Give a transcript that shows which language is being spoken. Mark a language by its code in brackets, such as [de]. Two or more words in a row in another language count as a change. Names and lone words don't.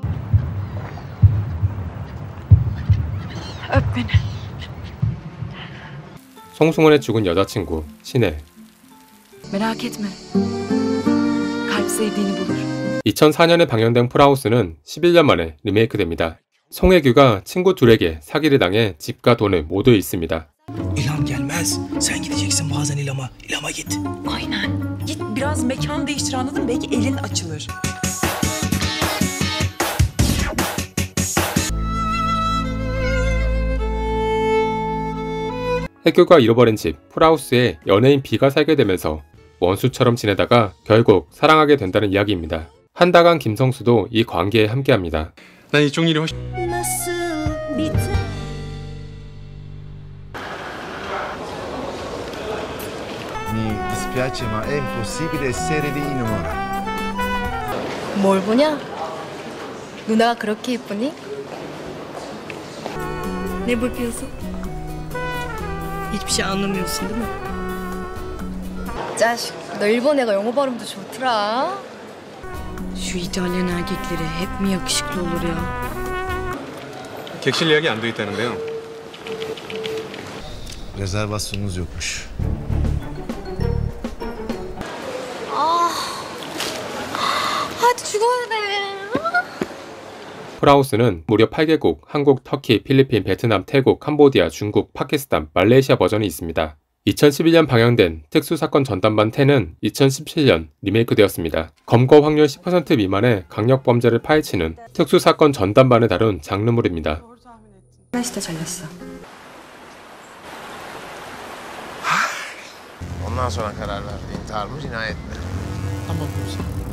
[ko] 송승헌의 죽은 여자친구 신혜. 2004년에 방영된 풀하우스는 11년 만에 리메이크됩니다. 송혜규가 친구 둘에게 사기를 당해 집과 돈을 모두 잃습니다. [tr] İlham gelmez. Sen gideceksin bazen İlham'a. İlham'a git. Aynen. Git biraz mekan değiştir, anladın mı? Belki elin açılır. [ko] 혜규가 잃어버린 집 풀하우스에 연예인 B가 살게 되면서 원수처럼 지내다가 결국 사랑하게 된다는 이야기입니다. 한다간 김성수도 이 관계에 함께합니다. 난 이쪽 일이 훨씬... [it] Mi dispiace ma è impossibile essere di innamorare. [ko] 뭘 보냐? 누나가 그렇게 예쁘니? [tr] Ne bakıyorsun? Hiçbir şey anlamıyorsun değil mi? [ko] 자식, 너 일본 애가 영어 발음도 좋더라. [tr] Şu İtalyan erkekleri hep mi yakışıklı olur ya? [ko] 객실 예약이 안 돼 있다는데요. [tr] Rezervasyonunuz yokmuş. [ko] hadi 죽어야 돼. 풀하우스는 무려 8개국, 한국, 터키, 필리핀, 베트남, 태국, 캄보디아, 중국, 파키스탄, 말레이시아 버전이 있습니다. 2011년 방영된 특수사건 전담반 10은 2017년 리메이크되었습니다. 검거 확률 10% 미만의 강력범죄를 파헤치는 특수사건 전담반을 다룬 장르물입니다. 진짜 잘렸어. [tr] Onlar Ondan sonra karar verdi. İntihar mı, cinayet mi? Tamam komiserim.